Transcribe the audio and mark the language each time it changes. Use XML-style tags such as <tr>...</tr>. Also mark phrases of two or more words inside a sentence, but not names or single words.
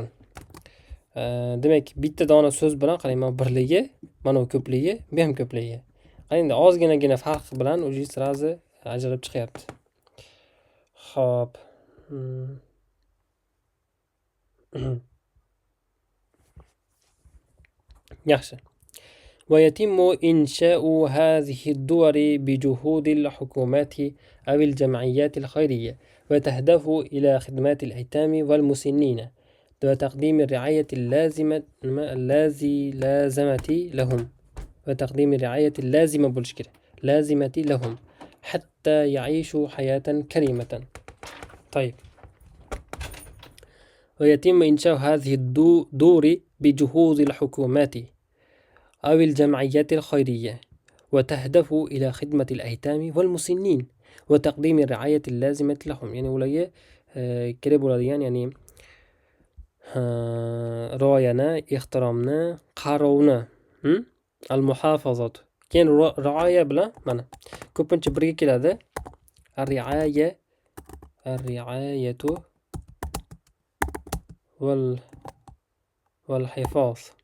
<uz>Demak, bitta dona so'z bilan qarang, mana birligi, mana ko'pligi, bu ham ko'pligi. Endi ozginagina farq bilan</uz> <ru>уже сразу</ru> <uz>ajralib chiqyapti. Xo'p. Yaxshi.</uz> <ar>ويتم إنشاء هذه الدول بجهود الحكومات أو الجمعيات الخيرية، وتهدف إلى خدمات الأيتام والمسنين وتقديم الرعاية اللازمة لهم وتقديم الرعاية اللازمة لهم حتى يعيشوا حياة كريمة. طيب، ويتم إنشاء هذه الدور بجهود الحكومات أو الجمعيات الخيرية وتهدف إلى خدمة الأيتام والمسنين وتقديم الرعاية اللازمة لهم.</ar> <uz>يعني ularga kerak bo'ladigan, ya'ni rioyani, ehtiromni, qarovni, al-muhafazat. Keyin rioya bilan mana ko'pincha birga keladi.</uz> <ar>الرعاية والحفاظ.</ar>